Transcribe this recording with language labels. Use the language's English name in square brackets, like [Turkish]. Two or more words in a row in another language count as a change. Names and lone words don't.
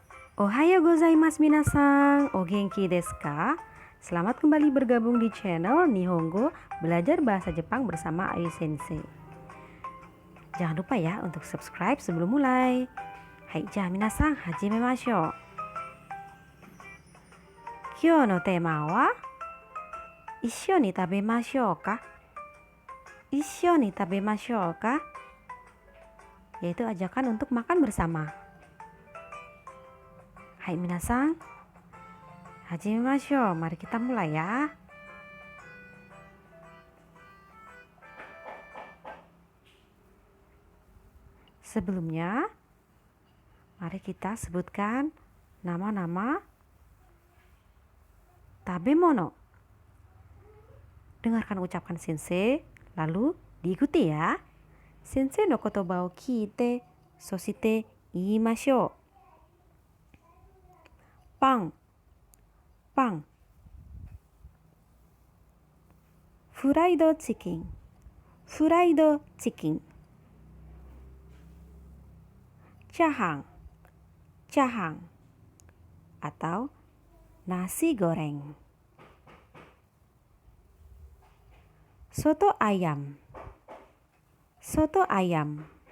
[Japanese] おはようございます皆さん、お元気ですか? [Indonesian] Selamat kembali bergabung di channel Nihongo Belajar Bahasa Jepang bersama Ayu Sensei. Jangan lupa ya untuk subscribe sebelum mulai. [Japanese] Hai, 皆さん、始めましょう. 今日のテーマは一緒に食べましょうか? 一緒に食べましょうか? [Indonesian] Yaitu ajakan untuk makan bersama. [Japanese] はい皆さん、始めましょう. [Indonesian] Mari kita mulai ya. Sebelumnya, mari kita sebutkan nama-nama tabemono. Dengarkan ucapan sensei, lalu diikuti ya. [Japanese] 先生の言葉を聞いて、そして言いましょう. Pan, pan. [English] Fried chicken, fried chicken. Jahang, jahang. [Indonesian] Atau nasi goreng. Soto ayam, soto ayam.